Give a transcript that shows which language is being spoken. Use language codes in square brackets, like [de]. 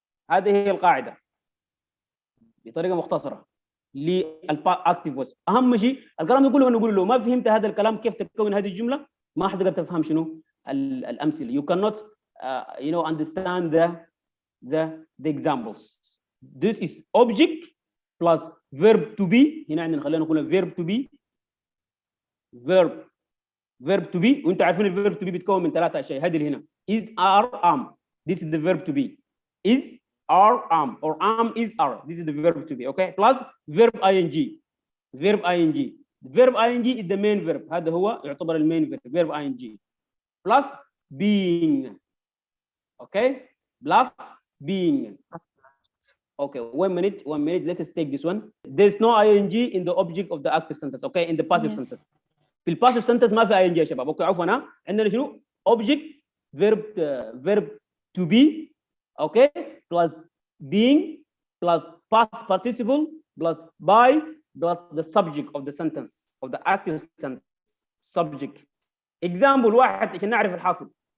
[ar] هذه هي القاعده بطريقه مختصره للactive voice. اهم شيء الكلام نقول له ما فهمت هذا الكلام كيف تكون هذه الجمله ما حتقدر تفهم شنو الامثله. [en] You cannot understand the examples. This is object plus verb to be. [ar] هنا عندنا خلينا نقول verb to be verb to be. وانتم عارفين الverb to be بيتكون من ثلاثه اشياء. هذه اللي هنا is are am. [en] This is the verb to be. is are am or am is are. This is the verb to be. Okay, plus verb ing. verb ing is the main verb. [ar] هذا هو يعتبر المين verb verb ing plus being. [en] Okay, plus being. Okay, one minute. Let us take this one. There's no ing in the object of the active sentence. Okay, in the passive sentence. [ar] في الباسيف sentence ما في ing يا شباب. اوكي عفوا عندنا شنو object verb to be. [en] okay, plus being plus past participle plus by plus the subject of the sentence of the active sentence subject. [ar] example واحد عشان نعرف الحاصل.